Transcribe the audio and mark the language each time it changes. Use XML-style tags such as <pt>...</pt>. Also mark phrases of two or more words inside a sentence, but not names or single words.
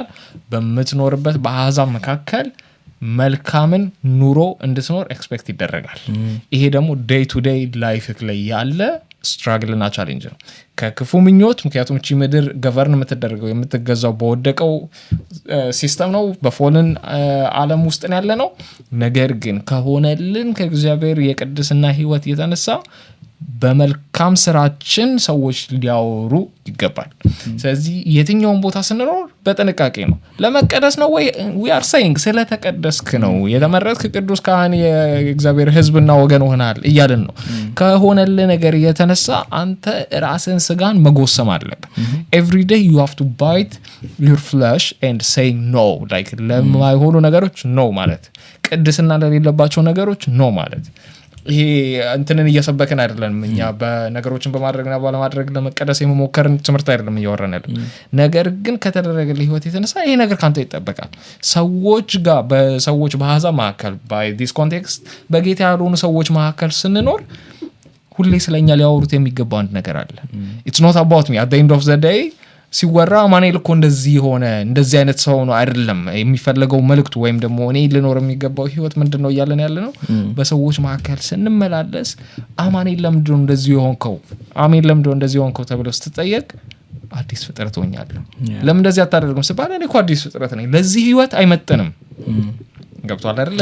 <am>በምትኖርበት በአሕዛብ መካከል መልካምን ኑሮ እንድትኖር ኤክስፔክት ይደረጋል። ይሄ ደግሞ</am> <en>day to day</en> <am>ላይፍክ ላይ ያለ ስትራግልና ቻሌንጅ ነው። ከክፉ ምኞት፣ ምክንያቱም እቺ ምድር ገቨርን የምትደረገው የምትገዛው በወደቀው ሲስተም ነው፣ በፎልን ዓለም ውስጥ ያለ ነው። ነገር ግን ከሆነልን ከእግዚአብሔር የቅድስና ህይወት የተነሳ በመልካም ስራችን ሰዎች ሊያወሩ ይገባል። ስለዚህ የትኛውን ቦታ ስንኖር በጥንቃቄ ነው። ለመቀደስ ነው ወይ</am> <en>we are saying</en> <am>ስለተቀደስክ ነው የተመረጥክ ቅዱስ ካህን የእግዚአብሔር ህዝብና ወገን ሆናል እያልን ነው። ከሆነልህ ነገር የተነሳ አንተ ራስን ስጋን መጎሰም አለብህ።</am> <en>every day you have to bite your flesh and say no,</en> <am>like ለማይሆኑ ነገሮች no ማለት፣ ቅድስና ለሌለባቸው ነገሮች no ማለት። ይሄ እንትንን እየሰበከን አይደለም እኛ በነገሮችን በማድረግና ባለማድረግ ለመቀደስ የመሞከርን ትምህርት አይደለም እያወራን ያለ። ነገር ግን ከተደረገልህ ህይወት የተነሳ ይሄ ነገር ካንተ ይጠበቃል። ሰዎች ጋር በሰዎች በአሕዛብ መካከል</am> <en>by this context</en> <am>በጌታ ያልሆኑ ሰዎች መካከል ስንኖር ሁሌ ስለኛ ሊያወሩት የሚገባው አንድ ነገር አለ።</am> <en>it's not about me at the end of the day</en> <am>ሲወራ ማኔል እኮ እንደዚህ ሆነ እንደዚህ አይነት ሰው ነው አይደለም የሚፈልገው መልእክቱ፣ ወይም ደግሞ እኔ ልኖር የሚገባው ህይወት ምንድነው እያለን ያለ ነው። በሰዎች መካከል ስንመላለስ አማኔል ለምንድን ነው እንደዚህ የሆንከው፣ አሜን ለምንድን ነው እንደዚህ የሆንከው ተብሎ ስትጠየቅ አዲስ ፍጥረት ሆኛለሁ። ለምን እንደዚህ አታደርግም ሲባል እኔ እኮ አዲስ ፍጥረት ነኝ፣ ለዚህ ህይወት አይመጥንም። ገብቷል አይደል?</am>